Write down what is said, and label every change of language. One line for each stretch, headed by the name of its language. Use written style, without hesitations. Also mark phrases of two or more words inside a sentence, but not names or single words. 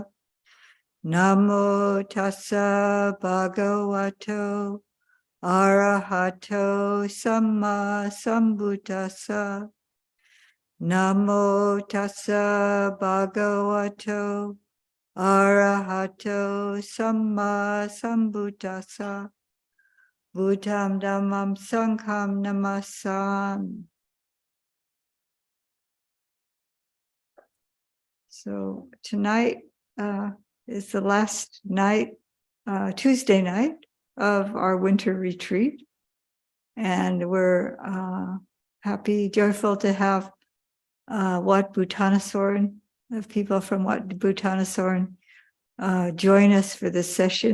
Pali: Namo tassa bhagavato arahato samma sambuddhassa. Namo tassa bhagavato arahato samma sambuddhassa. Buddham dhammam sangham namasami.
English: So tonight is the last night, Tuesday night of our winter retreat. And we're happy, joyful to have Wat Bhutanaswaran, the people from Wat Bhutanaswaran, join us for this session.